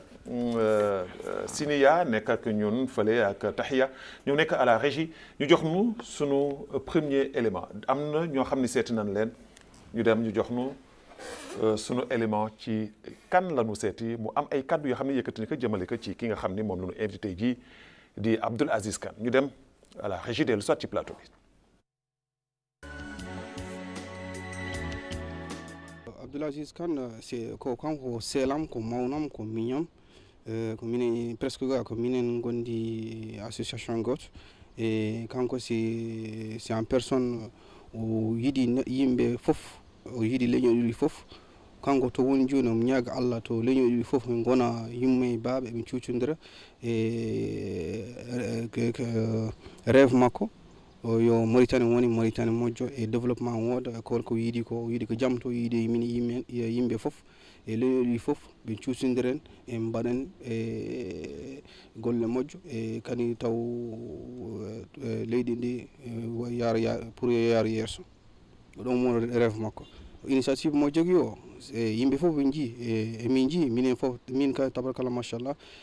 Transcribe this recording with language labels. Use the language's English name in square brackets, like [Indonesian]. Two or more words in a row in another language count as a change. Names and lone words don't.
[Wolof] Siniya nekk ak ñun fële ak Tahiya ñu nekk [French] à la régie [Wolof] ñu jox nu sunu [French] premier élément [Wolof] am na ñoo xam ne seeti nañ leen ñu dem ñu jox nu sunu élément ci kan la ñu seeti mu am ay kaddu yoo xam ne yëkkati ni ko jëmale ko ci ki nga xam ni moom la ñu invité ji di Abdoul Aziz Kane ñu dem [French] à la régie [Wolof] dellu soit ci plateau bi. [Fula] Abdoul Aziz Kane c'est ko kanko seelam ko mawnam ko miñam ko minen presque ga ko minen gondi association goto e kanko [French] c'est en personne [Fula] o yiɗi yimɓe fof o yiɗi leñol ɗi fof kanko to woni joni omo ñaaga Allah to leñol ɗi fof ɓe gona yumma e baaɓe ɓe cucodira e rêve makko yo Mauritanie woni Mauritanie moƴƴo e développement wooda ko yiiɗi ko jaam to yiiɗi min yimɓe fof e leñol ɗi fof ɓe cuusodiren e mbaɗen e golle moƴƴo e kadi taw leydi ndi pour yo yaara yeeso ɗon woni rêve makko initiative mo jogui o e yimɓe fof ɓe jii e min jii minen fof min ka [Arabic] تبارك الله ما شاء الله